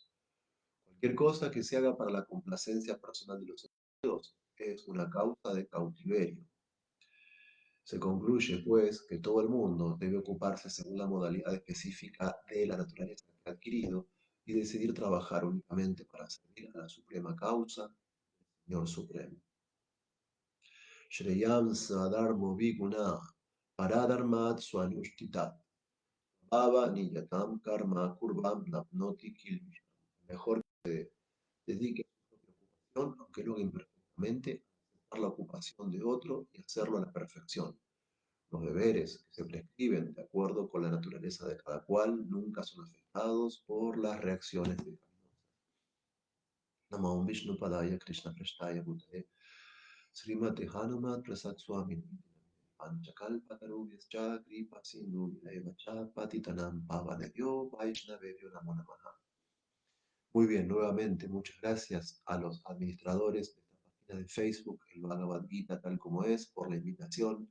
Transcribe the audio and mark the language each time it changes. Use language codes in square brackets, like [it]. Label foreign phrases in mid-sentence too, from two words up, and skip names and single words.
[es] Cualquier cosa que se haga para la complacencia personal de los individuos es una causa de cautiverio. Se concluye, pues, que todo el mundo debe ocuparse según la modalidad específica de la naturaleza que ha adquirido y decidir trabajar únicamente para servir a la suprema causa, Señor Supremo. [sa] Shreyam Sadharmo Viguna Paradharmat Swanushtitat Baba Niyatam Karma Kurvam Napnoti Kilvisham. [es] Mejor que dedique a su propia ocupación, aunque lo haga imperfectamente, a aceptar la ocupación de otro y hacerlo a la perfección. Los deberes que se prescriben de acuerdo con la naturaleza de cada cual nunca son afectados por las reacciones de [sa] Namo Vishnu Padaya Krishna Prashtaya Bhutale Srimati Hanumat Prasad Swami Panchakalpatarubhyascha Kripa Sindhu Vidayevacha Patitanam Pavanebhyo Vaishnavebhyo Namo Namaha. [es] Muy bien, nuevamente muchas gracias a los administradores de esta página de Facebook, el Bhagavad Gita tal como es, por la invitación.